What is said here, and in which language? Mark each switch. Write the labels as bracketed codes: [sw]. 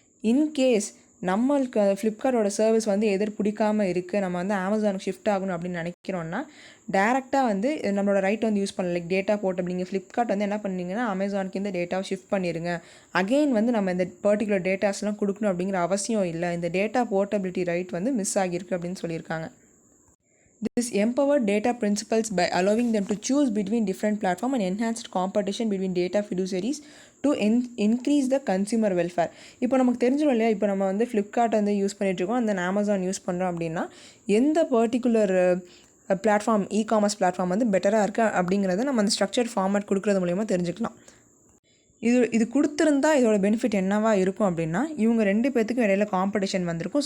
[ta] In case நம்மளுக்கு ஃப்ளிப்கார்ட்டோட service வந்து பிடிக்காமல் இருக்குது, நம்ம வந்து அமேசானுக்கு ஷிஃப்ட் ஆகணும் அப்படின்னு நினைக்கிறோன்னா டேரெக்டாக வந்து நம்மளோட ரைட் வந்து யூஸ் பண்ணல, லைக் டேட்டா போர்ட்டபிள். ஃப்ளிப்கார்ட் வந்து என்ன பண்ணிங்கன்னா அமேசானுக்கு இந்த டேட்டாவை ஷிஃப்ட் பண்ணிடுங்க, அகெயின் வந்து நம்ம இந்த பர்டிகுலர் டேட்டாஸ்லாம் கொடுக்கணும் அப்படிங்கிற அவசியம் இல்லை. இந்த டேட்டா போர்ட்டபிலிட்டி ரைட் வந்து மிஸ் ஆகியிருக்கு அப்படின்னு சொல்லியிருக்காங்க. [en] This empowered data principles by allowing them to choose between different platforms and enhanced competition between data fiduciaries to increase the consumer welfare. [ta] இப்போ நமக்கு தெரிஞ்சிடும் இல்லையா, இப்போ நம்ம வந்து ஃப்ளிப்கார்ட் வந்து யூஸ் பண்ணிகிட்ருக்கோம், அந்த அமேசான் யூஸ் பண்ணுறோம் அப்படின்னா எந்த பர்டிகுலர் பிளாட்ஃபார்ம், இ-காமர்ஸ் பிளாட்ஃபார்ம் வந்து பெட்டராக இருக்குது அப்படிங்கிறத நம்ம அந்த ஸ்ட்ரக்சர் ஃபார்மேட் கொடுக்குறது மூலிமா தெரிஞ்சுக்கலாம். இது கொடுத்துருந்தா இதோட பெனிஃபிட் என்னவா இருக்கும் அப்படின்னா, இவங்க 2 பேர்த்துக்கும் இடையில காம்படிஷன் வந்திருக்கும்.